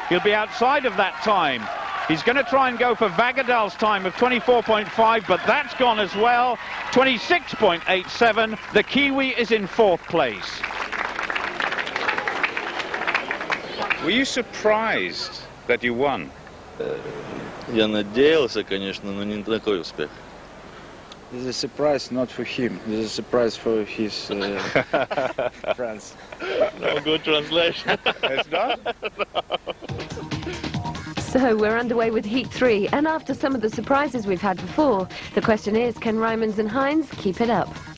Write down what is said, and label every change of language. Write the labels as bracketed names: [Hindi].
[English] He'll be outside of that time. He's going to try and go for Vagedal's time of 24.5, but that's gone as well. 26.87. The Kiwi is in fourth place. Were you surprised that you won? [Russian] Я надеялся, конечно, но не такой успех. [English] This is a surprise not for him. This is a surprise for his friends. No good translation. It's not? So we're underway with Heat 3, and after some of the surprises we've had before, the question is, can Rymans and Heinz keep it up?